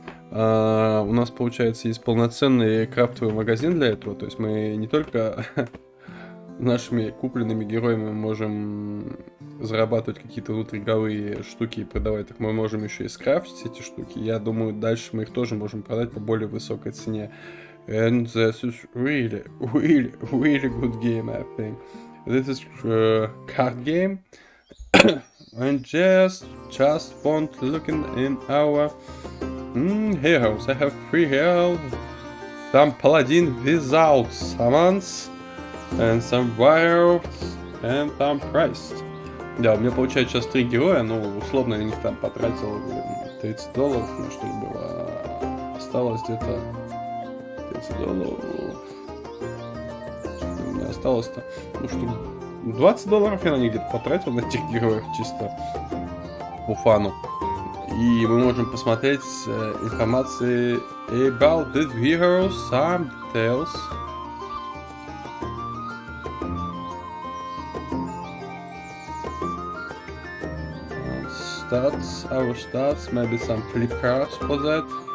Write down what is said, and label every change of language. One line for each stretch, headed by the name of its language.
Russian: У нас, получается, есть полноценный крафтовый магазин для этого. То есть мы не только нашими купленными героями можем зарабатывать какие-то внутриигровые штуки и продавать их. Мы можем еще и скрафтить эти штуки. Я думаю, дальше мы их тоже можем продать по более высокой цене.
English: And this is really good game, I think. This is card game. and just want looking in our heroes. I have 3 heroes, some paladin without summons, and some warriors, and some priest.
Russian: Да, у меня получается сейчас 3 героя, но условно я на них там потратил $30, ну что ли было. Осталось где-то $30. Что у меня осталось-то? Ну что, $20 я на них где-то потратил, на этих героев, чисто по фану. И мы можем посмотреть информации
English: about the heroes, some details. Our stats, maybe some flip cards for that.